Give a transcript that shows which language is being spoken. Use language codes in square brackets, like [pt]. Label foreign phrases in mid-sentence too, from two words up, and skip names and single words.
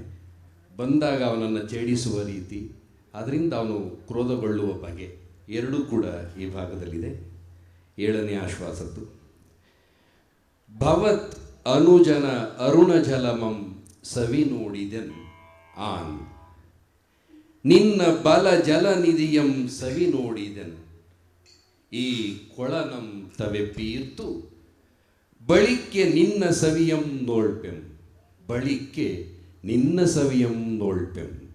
[kn] ಬಂದಾಗ ಅವನನ್ನು ಛೇಡಿಸುವ ರೀತಿ, ಅದರಿಂದ ಅವನು ಕ್ರೋಧಗೊಳ್ಳುವ ಬಗೆ ಎರಡೂ ಕೂಡ ಈ ಭಾಗದಲ್ಲಿದೆ. 7ನೇ ಆಶ್ವಾಸದ್ದು. ಭವತ್ ಅನುಜನ ಅರುಣ ಜಲಮಂ ಸವಿ ನೋಡಿದೆನ್ ಆನ್, ನಿನ್ನ ಬಲ ಜಲನಿಧಿಯಂ ಸವಿ ನೋಡಿದೆನ್, ಈ ಕೊಳನಂ ತವೆ ಪೀರ್ತು ಬಳಿಕ್ಕೆ ನಿನ್ನ ಸವಿಯಂ ನೋಳ್ಪೆಂ, ಬಳಿಕ್ಕೆ ನಿನ್ನ ಸವಿಯಂ ನೋಳ್ಪೆಂ.